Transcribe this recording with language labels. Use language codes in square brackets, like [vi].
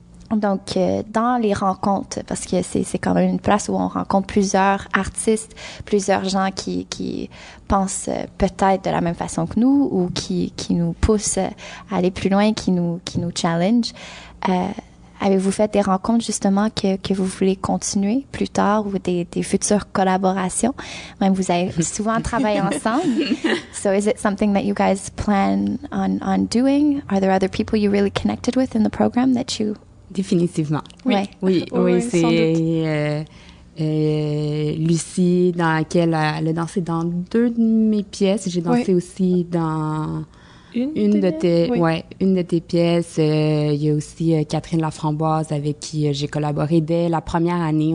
[fr] Donc, dans les rencontres, parce que c'est quand même une place où on rencontre plusieurs artistes, plusieurs gens qui pensent peut-être de la même façon que nous, ou qui nous poussent à aller plus loin, qui nous challenge. Avez-vous fait des rencontres justement que vous voulez continuer plus tard, ou des futures collaborations? Même vous avez souvent travaillé ensemble. [en] So is it something that you guys plan on doing? Are there other people you really connected with in the program that you... [fr] Définitivement. Oui. Oui, c'est Lucy, dans laquelle elle a dansé dans 2 de mes pièces. J'ai dansé aussi dans une de tes pièces. Il y a aussi Catherine Laframboise, avec qui j'ai collaboré dès la première année.